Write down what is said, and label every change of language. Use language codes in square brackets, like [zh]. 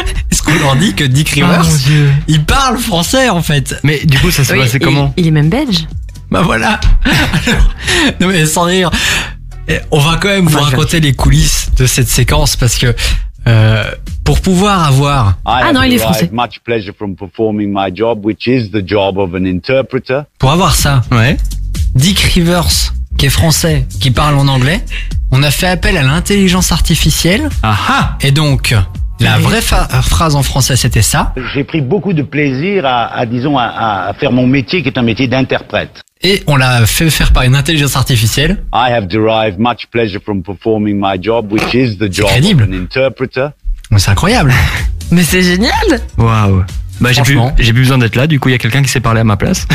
[fr] Est-ce qu'on leur dit que Dick Rivers, il parle français en fait? Mais du coup, ça s'est passé comment? Il est même belge. Bah voilà. Alors, non mais sans rire, on va quand même vous raconter les coulisses de cette séquence parce que... pour pouvoir avoir... Ah non, il est français. [en] Much pleasure from performing my job, which is the job of an interpreter. [fr] Pour avoir ça, ouais. Dick Rivers, qui est français, qui parle en anglais, on a fait appel à l'intelligence artificielle. Aha. Et donc, la vraie phrase en français, c'était ça. J'ai pris beaucoup de plaisir à faire mon métier, qui est un métier d'interprète. Et on l'a fait faire par une intelligence artificielle. [en] I have derived much pleasure from performing my job, which is the job of an interpreter. [fr] Mais c'est incroyable. Mais c'est génial. Waouh. Bah j'ai plus besoin d'être là. Du coup, il y a quelqu'un qui sait parler à ma place.